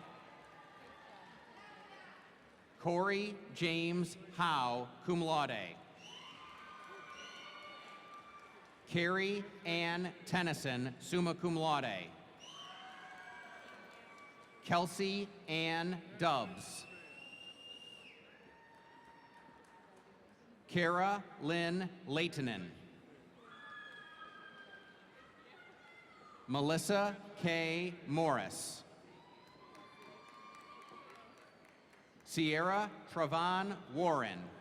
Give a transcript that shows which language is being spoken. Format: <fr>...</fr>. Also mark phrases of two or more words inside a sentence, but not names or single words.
<en>Corey James Howe,</en> <la>cum laude.</la> <en>Carrie Ann Tennyson,</en> <la>summa cum laude.</la> <en>Kelsey Ann Dubbs. Kara Lynn Leitonen. Melissa K. Morris. Sierra Travon Warren.</en>